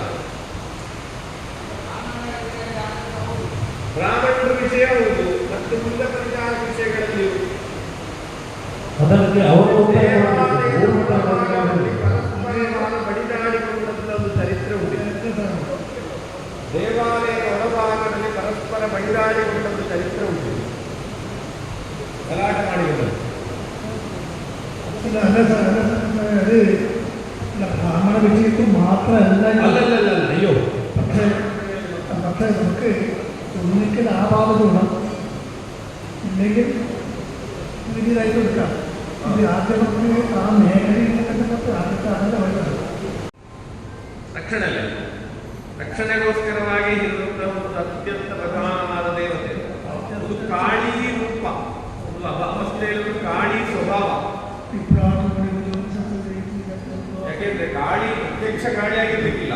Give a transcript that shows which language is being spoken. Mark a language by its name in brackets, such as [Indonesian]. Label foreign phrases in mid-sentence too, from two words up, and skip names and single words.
[Kannada] ಬ್ರಾಹ್ಮಣರ ವಿಷಯ ಹೌದು, ಮತ್ತು ಮುಂದೆ ಪರಿಚಾರ ವಿಷಯಗಳಲ್ಲಿ ಬಡಿದಾಡಿಕೊಂಡಂತ ಒಂದು ಚರಿತ್ರೆ ಉಂಟು. ದೇವಾಲಯದ ಹೊರಭಾಗದಲ್ಲಿ ಪರಸ್ಪರ ಬಡಿದಾಡಿಕೊಂಡ ಒಂದು ಚರಿತ್ರೆ ಉಂಟು. ಗಲಾಟೆ ಮಾಡಿಕೊಂಡದ್ದು ಬ್ರಾಹ್ಮಣ ವಿಷಯಕ್ಕೂ ಮಾತ್ರ [Malayalam] അല്ലല്ല അയ്യോ പക്ഷേ നമുക്ക് ഒന്നിക്കൽ ആവാതെ ഗുണം ഇല്ലെങ്കിൽ വലിയതായിട്ട് എടുക്കാം. ഇത് ആദ്യം ആ മേഖലയിൽ ആദ്യത്തെ അതിൻ്റെ വഴിയാണ്. [Kannada] ರಕ್ಷಣೆ ರಕ್ಷಣೆಗೋಸ್ಕರವಾಗಿ ಇರುವಂತಹ ಒಂದು ಅತ್ಯಂತ ಪ್ರಧಾನವಾದ ದೇವತೆ. ಒಂದು ಕಾಳಿ ರೂಪ, ಒಂದು ಅವಸ್ಥೆಯಲ್ಲಿ ಕಾಳಿ ಸ್ವಭಾವ. ಯಾಕೆಂದ್ರೆ ಕಾಳಿ ಪ್ರತ್ಯಕ್ಷ ಕಾಳಿಯಾಗಿರ್ಲಿಕ್ಕಿಲ್ಲ.